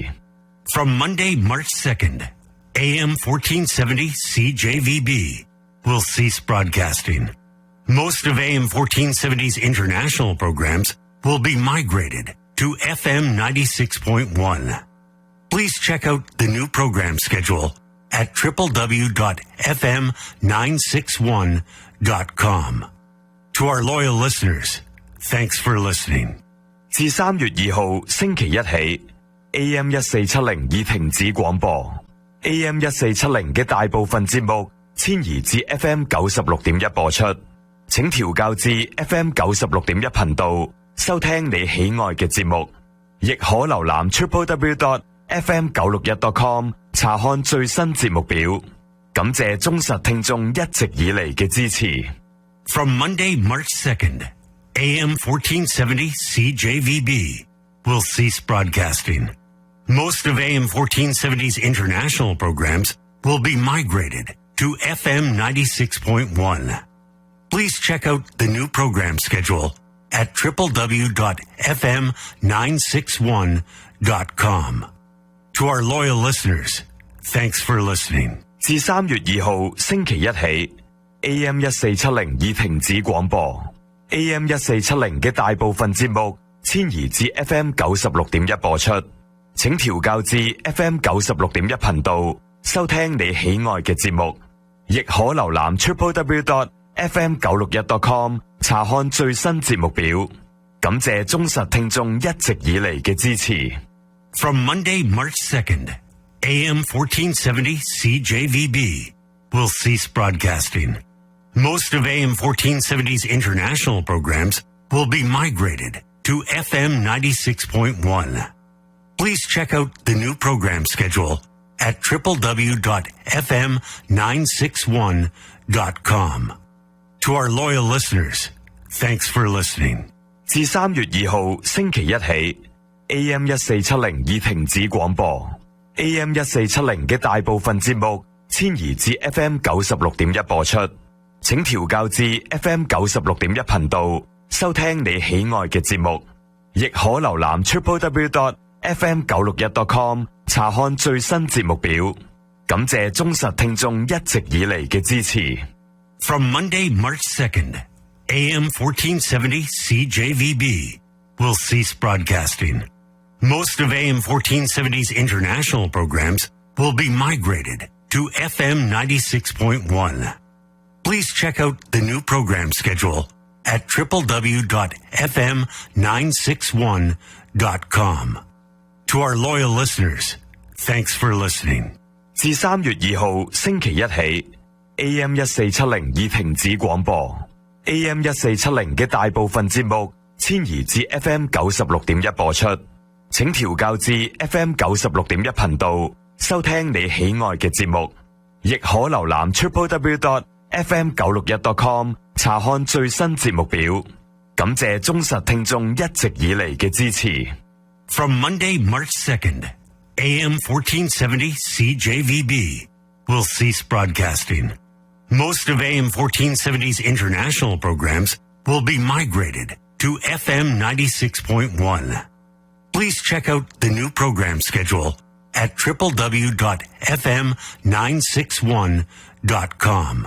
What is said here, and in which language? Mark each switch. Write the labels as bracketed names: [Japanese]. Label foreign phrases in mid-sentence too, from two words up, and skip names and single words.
[English] From Monday, March 2nd, AM 1470 CJVB will cease broadcasting. Most of AM 1470's international programs will be migrated to FM 96.1. Please check out the new program schedule at www.fm961.com. To our loyal listeners, thanks for listening. [Cantonese] 自3月2號星期一起 AM 1470已停止廣播 AM 1470嘅大部分節目遷移至 FM 96.1播出請調校至 FM 96.1頻道收聽你喜愛嘅節目亦可瀏覽 www.fm961.com 查看最新節目表感謝忠實聽眾一直以嚟嘅支持 [English] From Monday, March 2nd, AM 1470 CJVB will cease broadcasting. Most of AM 1470's international programs will be migrated to FM 96.1. Please check out the new program schedule at www.fm961.com. To our loyal listeners, thanks for listening. [Cantonese] 自3月2號星期一起 AM 1470已停止廣播 AM 1470嘅大部分節目遷移至 FM 96.1播出請調校至 FM 96.1頻道收聽你喜愛嘅節目亦可瀏覽 www.fm961.com 查看最新節目表感謝忠實聽眾一直以嚟嘅支持 [English] From Monday, March 2nd, AM 1470 CJVB will cease broadcasting. Most of AM 1470's international programs will be migrated to FM 96.1. Please check out the new program schedule at www.fm961.com. To our loyal listeners, thanks for listening. [Cantonese] 自3月2號星期一起 AM 1470已停止廣播 AM 1470嘅大部分節目遷移至 FM 96.1播出請調校至 FM 96.1頻道收聽你喜愛嘅節目亦可瀏覽 FM961.com 查看最新節目表。感謝忠實聽眾一直以嚟嘅支持。 [English] From Monday, March 2nd, AM 1470 CJVB will cease broadcasting. Most of AM 1470's international programs will be migrated to FM 96.1. Please check out the new program schedule at www.fm961.com. To our loyal listeners, thanks for listening. [Cantonese] 自3月2號星期一起 AM1470 已停止廣播 AM1470 嘅大部分節目遷移至 FM96.1 播出，請調校至 FM96.1 頻道收聽你喜愛嘅節目，亦可瀏覽 www.fm961.com 查看最新節目表。感謝忠實聽眾一直以嚟嘅支持。 [English] From Monday, March 2nd, AM 1470 CJVB will cease broadcasting. Most of AM 1470's international programs will be migrated to FM 96.1. Please check out the new program schedule at www.fm961.com.